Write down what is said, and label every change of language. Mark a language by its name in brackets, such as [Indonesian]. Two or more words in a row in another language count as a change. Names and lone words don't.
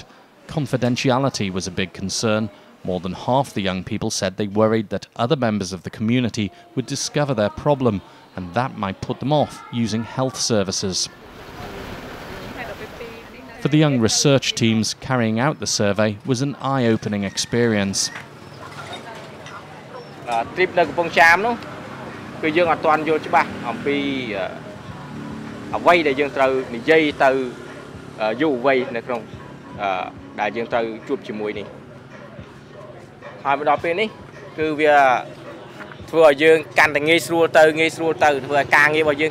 [English] Confidentiality was a big concern. More than half the young people said they worried that other members of the community would discover their problem, and that might put them off using health services. For the young research teams carrying out the survey was an eye-opening experience. [Khmer] Trip នៅកំពង់ចាមនោះគឺយើងអត់ទាន់យល់ច្បាស់អំពីអ្វីដែលយើងត្រូវនិយាយទៅយុវវ័យនៅក្នុងដែលយើងត្រូវជួបជាមួយនេះហើយមកដល់ពេលនេះគឺវាធ្វើឲ្យយើងកាន់តែងាយស្រួលទៅធ្វើឲ្យការងាររបស់យើង